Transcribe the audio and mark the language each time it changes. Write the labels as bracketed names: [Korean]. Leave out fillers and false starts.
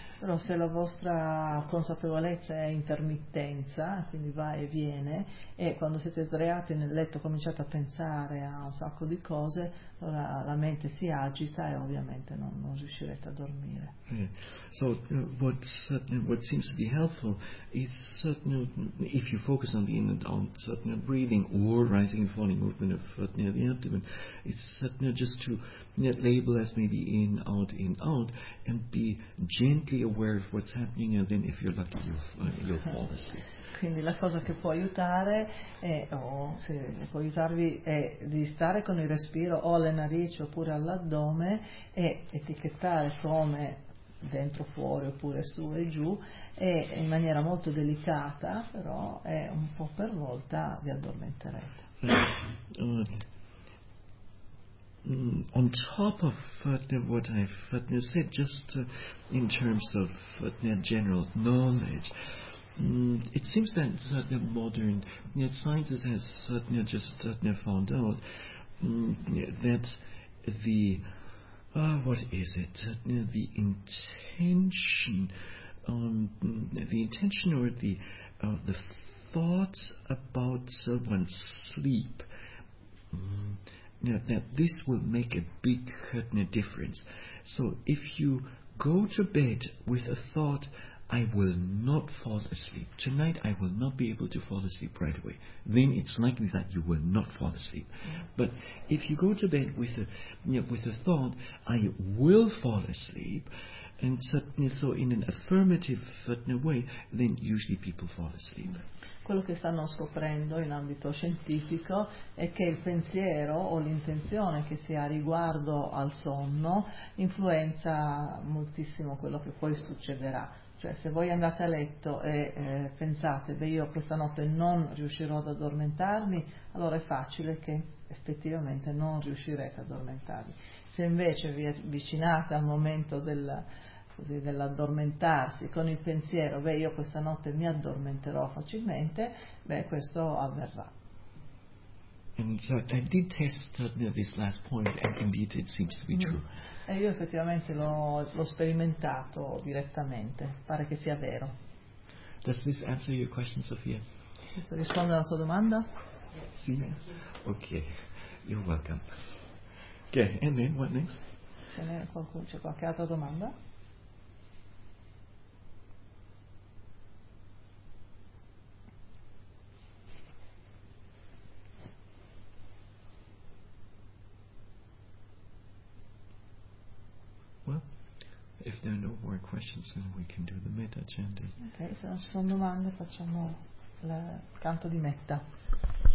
[Italian] Però se la vostra consapevolezza è intermittenza, quindi va e viene, e quando siete sdraiati nel letto cominciate a pensare a un sacco di cose, allora la mente si agita e ovviamente non riuscirete a dormire. Okay. [English] So what seems to be helpful is if you focus on the in and out, breathing or rising and falling movement of the abdomen, it's just to label as maybe in out, and be gently aware of what's happening, and then if you're lucky you'll fall asleep. [Italian] Quindi la cosa che può aiutare può aiutarvi è di stare con il respiro o alle narici oppure all'addome e etichettare come dentro fuori oppure su e giù, e in maniera molto delicata, però è un po' per volta vi addormenterete. [English] On top of what I've said, just in terms of general knowledge, it seems that the modern science has found out that the the thoughts about one's sleep. Now this will make a big difference. So if you go to bed with a thought, I will not fall asleep tonight, I will not be able to fall asleep right away, then it's likely that you will not fall asleep. But if you go to bed with a thought, I will fall asleep, and so in an affirmative way, then usually people fall asleep. [Italian] Quello che stanno scoprendo in ambito scientifico è che il pensiero o l'intenzione che si ha riguardo al sonno influenza moltissimo quello che poi succederà. Cioè, se voi andate a letto e pensate, beh, io questa notte non riuscirò ad addormentarmi, allora è facile che effettivamente non riuscirete ad addormentarvi. Se invece vi avvicinate al momento dell'addormentarsi con il pensiero, beh, io questa notte mi addormenterò facilmente, beh, questo avverrà. [English] And so I did test this last point, and indeed it seems to be true. [Italian] E io effettivamente l'ho sperimentato direttamente, pare che sia vero. [English] Does this answer your question, Sophia? [Italian] Questo risponde alla sua domanda? [English] Sì. Sì. Ok, you're welcome. Ok, and then what next? [Italian] C'è qualche altra domanda? [English] If there are no more questions, then we can do the metta chanting. [Italian] Okay, se non ci sono domande, facciamo il canto di metta.